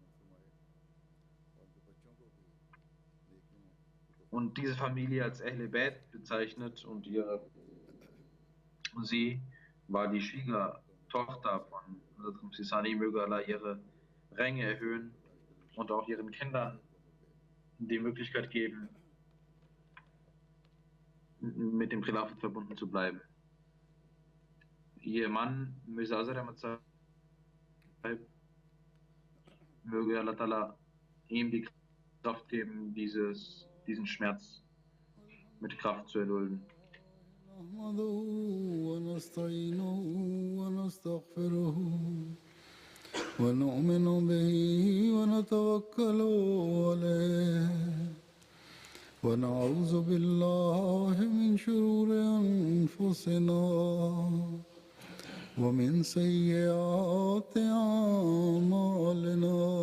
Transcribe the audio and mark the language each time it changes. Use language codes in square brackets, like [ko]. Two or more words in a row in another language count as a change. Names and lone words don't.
[de] Und diese Familie als Ahle Bayt bezeichnet und sie war die Schwiegertochter von Hazrat Sisani, möge Allah ihre Ränge erhöhen und auch ihren Kindern die Möglichkeit geben, mit dem Khilafat verbunden zu bleiben. Ihr Mann, Mirza Azhar Ahmad Sahib, möge Allah Ta'ala ihm die Kraft geben, diesen Schmerz mit Kraft zu erdulden. [ar] نحمده ونستعينه ونستغفره ونؤمن به ونتوكل عليه ونعوذ بالله من شرور أنفسنا ومن سيئات أعمالنا